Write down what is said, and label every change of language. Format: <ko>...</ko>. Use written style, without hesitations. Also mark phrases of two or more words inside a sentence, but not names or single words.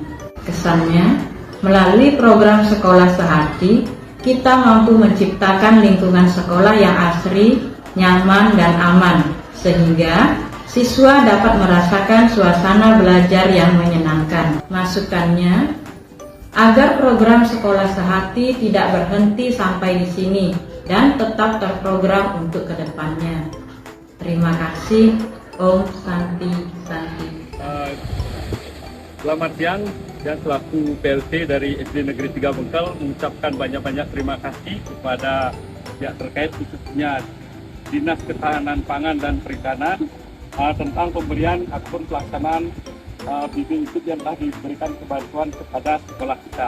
<id>Kesannya, melalui program sekolah sehati, kita mampu menciptakan lingkungan sekolah yang asri, nyaman, dan aman, sehingga siswa dapat merasakan suasana belajar yang menyenangkan. Masukannya, agar program sekolah sehati tidak berhenti sampai di sini dan tetap terprogram untuk kedepannya. Terima kasih.</id> <sa>Om Santi Santi.</sa> <id>Selamat siang, dan selaku PLT dari SD Negeri 3 Bengkel mengucapkan banyak-banyak terima kasih kepada pihak terkait, khususnya Dinas Ketahanan Pangan dan Perikanan tentang pemberian akun pelaksanaan bimbing YouTube yang telah diberikan kebantuan kepada sekolah kita.</id>